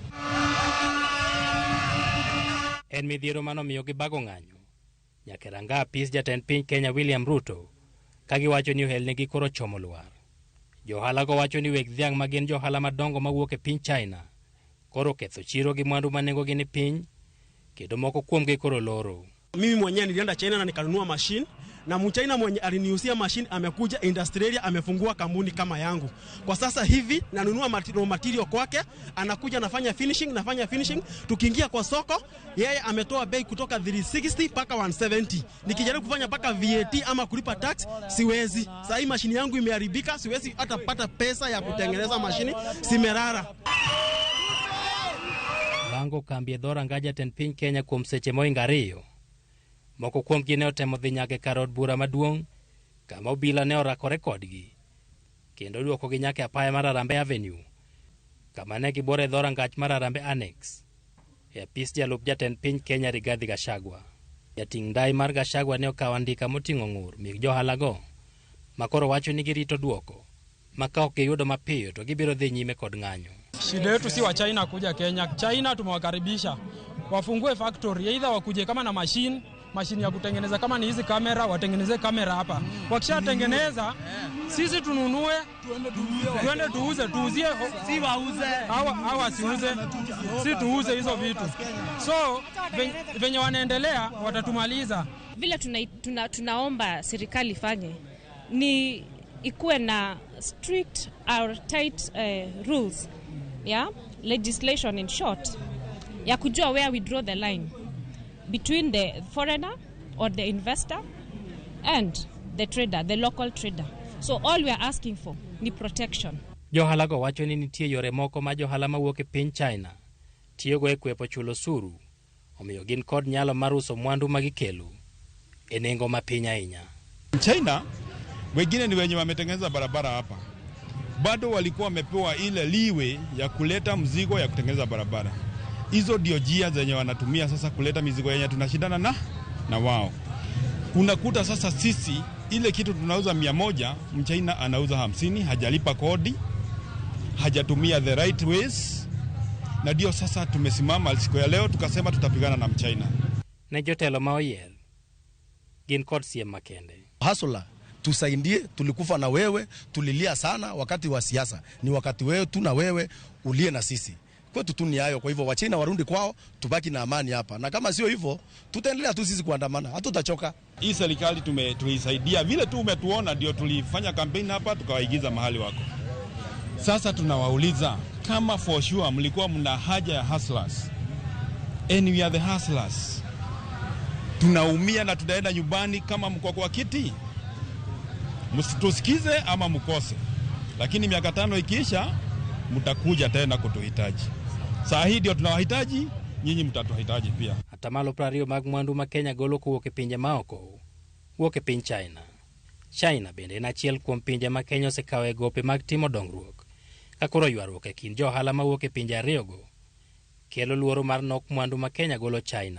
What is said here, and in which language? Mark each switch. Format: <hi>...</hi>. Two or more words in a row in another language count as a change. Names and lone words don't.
<luo>En midhiero mano miyo gibago ng'anyo nyaka ranga apis jatend piny Kenya William Ruto ka giwacho ni ohelnegi koro chomo lwar. Johala go wacho ni weg dhiang' ma gin johala madongo mawuok e piny China koro ketho chiro gi mwandu ma nengo gi ni piny kendo moko kuomgi koro loro.</luo> <sw>Mimi mwenyewe nilienda China na nikanunua machine na mchina mwenye aliniusia machine amekuja</sw> <en>industry area</en> <sw>amefungua kampuni kama yangu. Kwa sasa hivi nanunua material kwake, anakuja nafanya finishing, tukiingia kwa soko yeye ametoa bei kutoka 360 paka 170. Nikijaribu kufanya paka VAT ama kulipa tax siwezi. Sasa hii machine yangu imeharibika, siwezi hata pata pesa ya kutengeneza machine, simerara.</sw> <luo>Bango kambi dhora ngaja ten piny Kenya kuom seche moinga ariyo. Moko kuom gi ne otemo dhi nyaka kar od bura maduong' kama obila ne orakore kodgi kendo duoko gi nyaka apaya mar Harambee Avenue kama ne gibore dhora ngach mar Harambee Annex e apis jalup jatend piny Kenya Rigathi Gachagua. Jating' ndai mar Gachagua ne okawo andika moting'o ng'ur mig johala go makoro wacho ni girito duoko maka ok giyudo mapiyo to gibiro dhi nyime kod ng'anyo.</luo> <sw>Shida yetu si wa China kuja Kenya. China tumewakaribisha wafungue factory, either wakuje kama na machine ya kutengeneza kama ni hizi kamera, watengeneze kamera hapa. Wakishatengeneza sisi tununue, tuende tuuzie, si wauze hawa siuze, si tuuze hizo vitu. So venye wanaendelea watatumaliza. Vile tunaomba serikali ifanye ni ikuwe na</sw> <en>strict or tight rules, yeah, legislation in short,</en> <sw>ya kujua</sw> <en>where we draw the line between the foreigner or the investor and the trader, the local trader. So all we are asking for ni protection.</en> <luo>Johala go wacho ni nitie yore moko ma johala mawuok e piny China tiyogo e kwepo chulo suru, omiyo gin kod nyalo mar uso mwandu magikelo e nengo mapiny ahinya.</luo> <sw>China wengine ni wenye wametengeneza barabara hapa, bado walikuwa wamepewa ile liwe ya kuleta mzigo ya kutengeneza barabara. Hizo ndio njia zenye wanatumia sasa kuleta mizigo yenye tunashindana na wao. Unakuta sasa sisi ile kitu tunauza 100, Mchina anauza 50, hajalipa kodi, hajatumia</sw> <en>the right ways.</en> <sw>Na ndio sasa tumesimama siku ya leo tukasema tutapigana na Mchina.</sw> <luo>Ne jotelo ma oyier gin kod siem makende.</luo> <sw>Hasula tusaidie, tulikufa na wewe, tulilia sana wakati wa siasa. Ni wakati wewe tu na wewe ulie na sisi. Kwetu tu ni hayo. Kwa hivyo Wachina warundi kwao, tubaki na amani hapa. Na kama sio hivyo, tutaendelea tu sisi kuandamana. Hatutachoka. Hii serikali tulisaidia vile tu umetuona, ndio tulifanya kampeni hapa tukawaigiza mahali wako. Sasa tunawauliza kama</sw> <en>for sure</en> <sw>mlikuwa mna haja ya hustlers.</sw> <en>And we are the hustlers.</en> <sw>Tunaumia na tunaenda nyumbani kama mko kwa kiti. Msitusikize ama mkose. Lakini miaka 5 ikiisha mtakuja tena kutuhitaji. Saa hii ndio tunawahitaji, nyinyi mtatuhitaji pia.</sw> <luo>Atamalo prario mag mwandu ma Kenya golo kuwuok e pinje maoko wuok e piny China. China bende en achiel kuom pinje ma Kenya osekawe gope mag timo dongruok. Ka koro ywaruok e kind johala mawuok e pinje ariyogo kelo luoro mar nok mwandu ma Kenya golo China.</luo>